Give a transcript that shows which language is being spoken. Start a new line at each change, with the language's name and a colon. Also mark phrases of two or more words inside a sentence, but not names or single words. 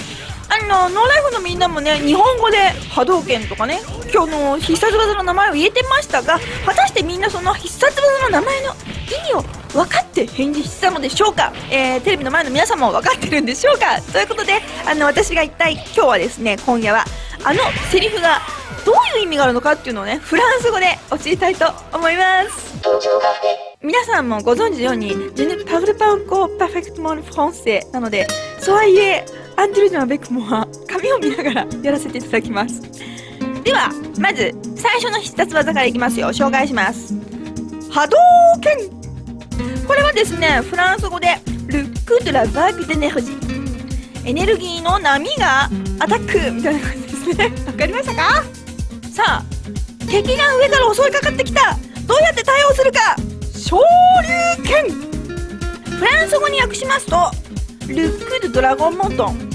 Japanese: ノーライフのみんなもね、日本語で波動拳とかね、今日の必殺技の名前を言えてましたが、果たしてみんなその必殺技の名前の意味を分かって返事してたのでしょうか。テレビの前の皆さんも分かってるんでしょうか。ということで、私が一体今日はですね、今夜はセリフがどういう意味があるのかっていうのをね、フランス語で教えたいと思います。皆さんもご存知のように、
French: Je ne parle pas encore parfaitement le français なので、soyez indulgents avec moi、
Japanese: 紙を見ながらやらせていただきます。では、まず最初の必殺技からいきますよ。紹介します。波動拳。これはですね、フランス語で
French: Le coup de la vague d'énergie、
Japanese: エネルギーの波がアタックみたいな感じですね。わかりましたか？さあ、敵が上から襲いかかってきた。どうやって対応するか。昇竜拳。フランス語に訳しますと、
French: le coup du dragon montant.